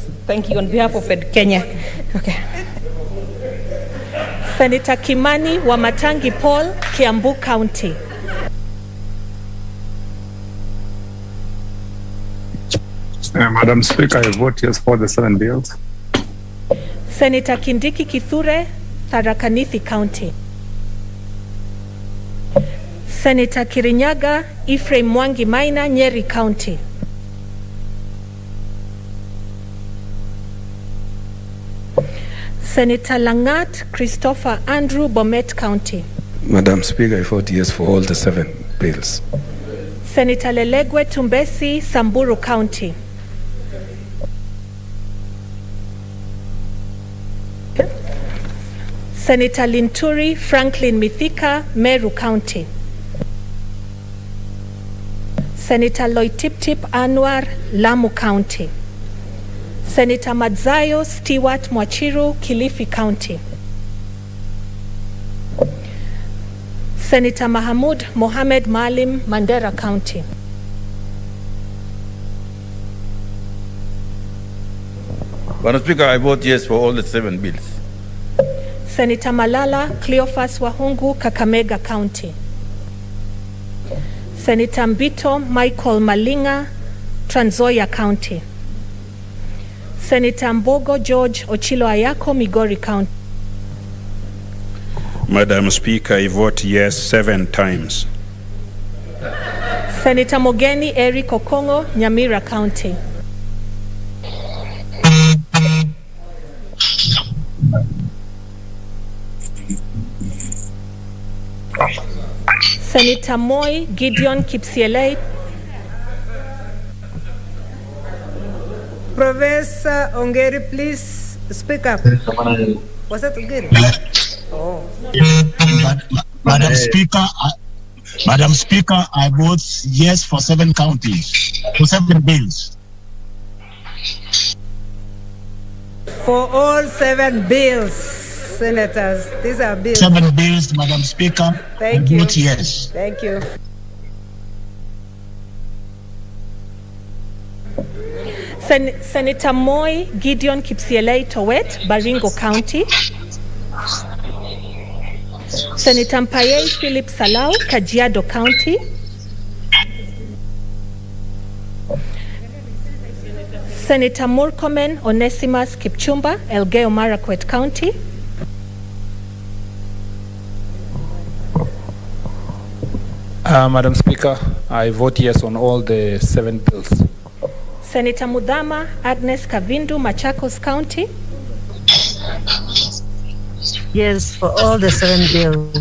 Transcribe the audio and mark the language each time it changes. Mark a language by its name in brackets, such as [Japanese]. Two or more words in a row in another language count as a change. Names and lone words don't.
[English] Thank you on behalf of Ed Kenya. Okay. Senator Kimani Wamatangi Paul, Kiambu County. Madam Speaker, I vote yes for the 7 bills. Senator Kindiki Kithure, Tharaka Nithi County. Senator Kirinyaga Ephraim Mwangi Maina, Nyeri County. Senator Langat Christopher Andrew, Bomet County. Madam Speaker, I vote yes for all the 7 bills. Senator Lelegwe Tumbesi, Samburu County. Senator Linturi Franklin Mithika, Meru County. Senator Loitiptip Anwar, Lamu County. Senator Madzayo Stewart Mwachiru, Kilifi County. Senator Mahamud Mohamed Malim, Mandera County. Madam Speaker, I vote yes for all the 7 bills. Senator Malala Cleophas Wahungu, Kakamega County. Senator Mbito Michael Malinga, Trans Nzoia County. Senator Mbogo George Ochilo Ayako, Migori County. Madam Speaker, I vote yes 7 times. Senator Mogeni Eric Okongo, Nyamira County. Senator Moi Gideon Kipsielei. Professor Ongeri, please speak up. Was that Ongeri? Oh. Madam Speaker, I vote yes for 7 counties, for 7 bills. For all 7 bills, senators, these are bills. 7 bills, Madam Speaker. Thank I you. vote yes. Thank you. Senator Moi Gideon Kipsielei Towet, Baringo County. Senator Mpayei Philip Salau, Kajiado County. Senator Murkomen Onesimus Kipchumba, Elgeyo Marakwet County. Madam Speaker, I vote yes on all the 7 bills. Senator Mudhama Agnes Kavindu, Machakos County. Yes, for all the 7 bills.